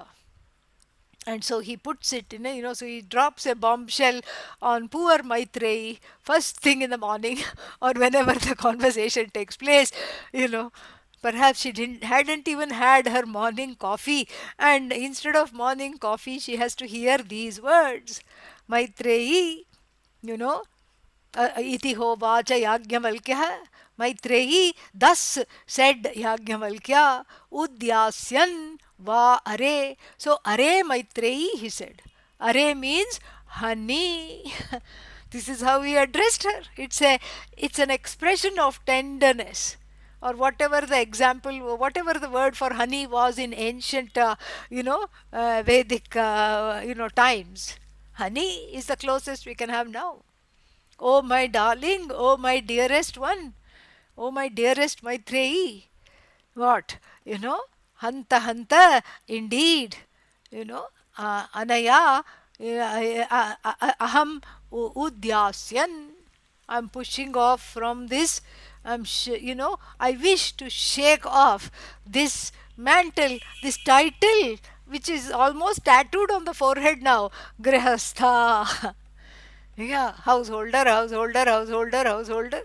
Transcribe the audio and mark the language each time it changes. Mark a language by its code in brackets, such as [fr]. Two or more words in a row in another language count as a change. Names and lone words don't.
[en] And so he puts it in so he drops a bombshell on poor Maitreyi first thing in the morning, or whenever the conversation takes place. Perhaps she hadn't even had her morning coffee, and instead of morning coffee she has to hear these words. [sa] Maitreyi, iti hovāca yajnavalkyaḥ. [en] Maitreyi, thus said Yajnavalkya, [sa] udyasyan va are. [en] So are Maitreyi, he said. Are means honey. This is how he addressed her. It's an expression of tenderness, or whatever the example, whatever the word for honey was in ancient Vedic times. Honey is the closest we can have now. Oh my darling, oh my dearest one, oh my dearest Maitreyi. What? Hanta, indeed. [sa] Anaya, aham udyasyan. [en] I'm pushing off from this. I wish to shake off this mantle, this title, which is almost tattooed on the forehead now. Grihastha. Yeah, householder.